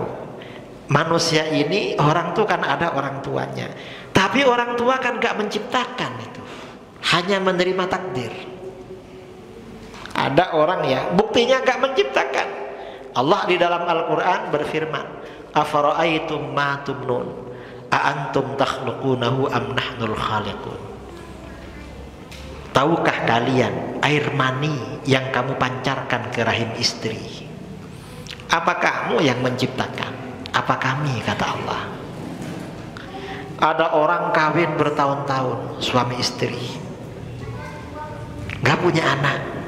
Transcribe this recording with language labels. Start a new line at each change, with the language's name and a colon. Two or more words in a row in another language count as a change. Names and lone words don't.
Indonesian: Manusia ini, orang tuh kan ada orang tuanya, tapi orang tua kan gak menciptakan itu, hanya menerima takdir. Ada orang ya, buktinya gak menciptakan. Allah di dalam Al-Quran berfirman,
Arabic: أفرأيتم ما تمنون أأنتم تخلقونه أم نحن الخالقون.
Indonesian: Tahukah kalian air mani yang kamu pancarkan ke rahim istri, apa kamu yang menciptakan? Apa kami, kata Allah. Ada orang kawin bertahun-tahun, suami istri, gak punya anak.